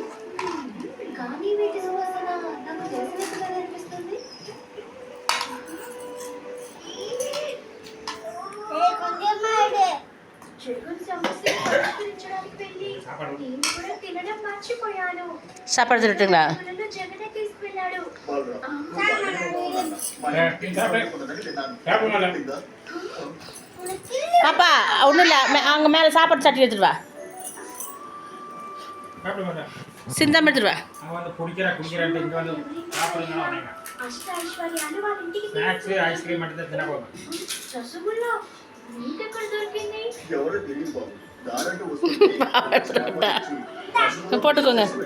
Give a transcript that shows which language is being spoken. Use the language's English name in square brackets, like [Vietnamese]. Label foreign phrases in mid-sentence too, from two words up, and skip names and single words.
[Telugu] కానీ వీటి సువాసన నాకు తెలిసినట్టుగా అనిపిస్తుంది. జగన్ సమస్య పరిష్కరించడానికి వెళ్ళి నేను కూడా తినడం మర్చిపోయాను. [Tamil] சாப்பாடு திட்டுங்களா? [Telugu] జగనే తీసుకెళ్ళాడు. [Tamil] பாப்பா ஒன்றும் இல்லை, அங்கே மேலே சாப்பாடு சட்டி எடுத்துட்டு வா. சிந்தாம எடுத்துட்டு வா. போட்டுக்கோங்க.